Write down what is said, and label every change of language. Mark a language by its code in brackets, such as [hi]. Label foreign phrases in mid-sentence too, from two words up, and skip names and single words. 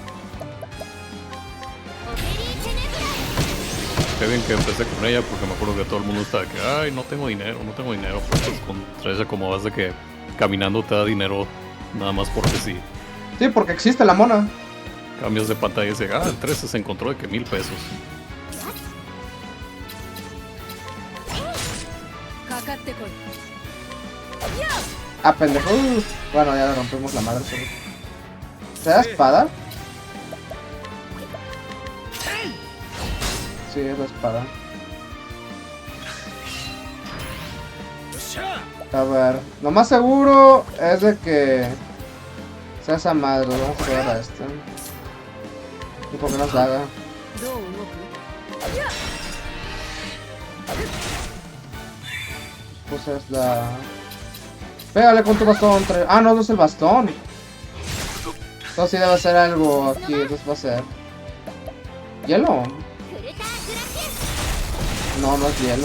[es] Qué bien que empecé con ella porque me acuerdo que todo el mundo estaba que, ay, no tengo dinero. Pues con Tresha como vas de que caminando te da dinero nada más porque sí. Sí, porque existe la mona. Cambios de pantalla y dice, el 13 se encontró de que 1000 pesos. [ja] かかってこい [es] Ah, pendejo. Bueno, ya le rompimos la madre. Solo. ¿Se da espada? Sí, es la espada. A ver, lo más seguro es de que sea esa madre. Vamos a pegar a este. Y por qué nos haga. [ja] どう動く [es] Pues es la... Pégale con tu bastón. Ah, no, no es el bastón. Entonces sí debe ser algo aquí. Entonces va a ser... ¿Hielo? No, no es hielo.